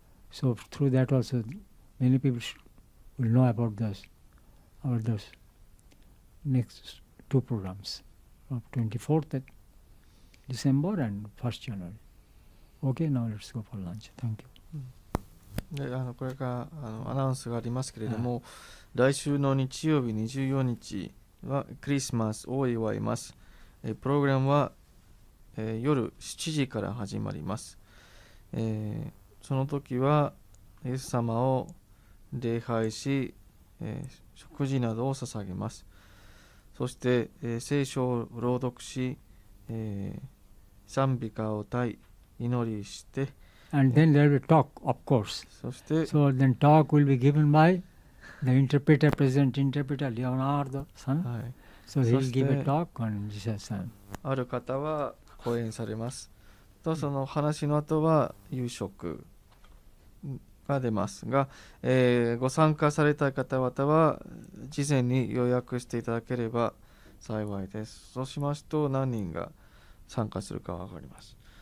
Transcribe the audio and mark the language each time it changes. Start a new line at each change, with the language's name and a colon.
English: So through that also many people will know about those next two programs of 24th December and 1st January. Okay, now let's go for lunch. Thank you.
Japanese: でこれからアナウンスがありますけれども、来週の日曜日24日はクリスマスを祝います。プログラムは、夜7時から始まります。その時はイエス様を礼拝し、食事などを捧げます。そして、聖書を朗読し、賛美歌を歌い、祈りして、
English: And then there will be talk, of course.
Japanese: そして、
English: So then talk will be given by the interpreter, present interpreter, Leonardo son.
Japanese: はい、
English: So he will give a talk on Jesus' son.
Japanese: ある方は講演されます。とその話の後は夕食が出ますが、ご参加された方々は事前に予約していただければ幸いです。そうしますと何人が参加するか分かります。